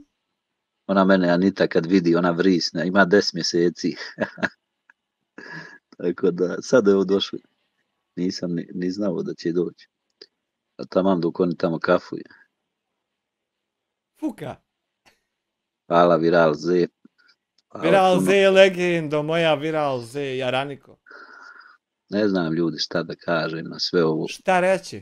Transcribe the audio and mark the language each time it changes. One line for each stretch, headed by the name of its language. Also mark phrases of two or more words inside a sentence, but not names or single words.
Bosnian: Ona mene, Anita, kad vidi, ona vrisne. Ima 10 mjeseci. Tako da, sad je ovo došlo. Nisam ni znao da će doći. A tamam dok oni tamo kafuje. Fuka. Hvala, Viral Z. Viral Z, legendo, moja Viral Z, Jaraniko. Ne znam ljudi šta da kažem na sve ovo. Šta reći?